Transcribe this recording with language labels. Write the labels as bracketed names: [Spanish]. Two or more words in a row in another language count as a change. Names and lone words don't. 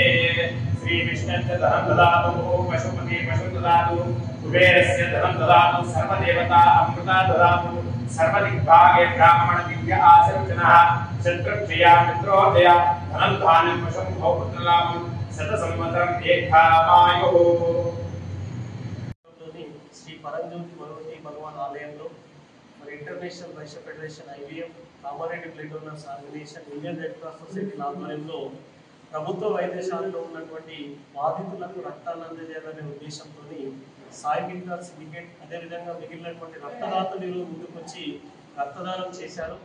[Sanskrit] श्री विष्णुस्य धनं ददातु, पशुपति पशुं ददातु, कुबेरस्य धनं ददातु, सर्वदेवता अमृता ददातु, सर्वदिग्भागे ब्राह्मण दिव्य आशीर्वचनः, शत्रुक्षया मित्रोदया, धनं धान्यं पशुं भौपुत्रलाभं, शतसंवत्सरं दीर्घायुः। [Telugu] श्री परंज्योति भगवती भगवान आलయంలో ఇంటర్నేషనల్ వైశ్య ఫెడరేషన్ ఐవీఎఫ్ కామారెడ్డి బ్లడ్ డోనర్స్ ఆర్గనైజేషన్ ఇండియన్ రెడ్ క్రాస్ సొసైటీ ఆధ్వర్యంలో ప్రభుత్వ వైద్యశాలలో ఉన్నటువంటి బాధితులకు రక్తాన్ని అందజేయాలనే ఉద్దేశంతో సాయి మిత్ర సిండికేట్ అదేవిధంగా మిగిలినటువంటి రక్తదాతలు ముందుకొచ్చి రక్తదానం చేశారు।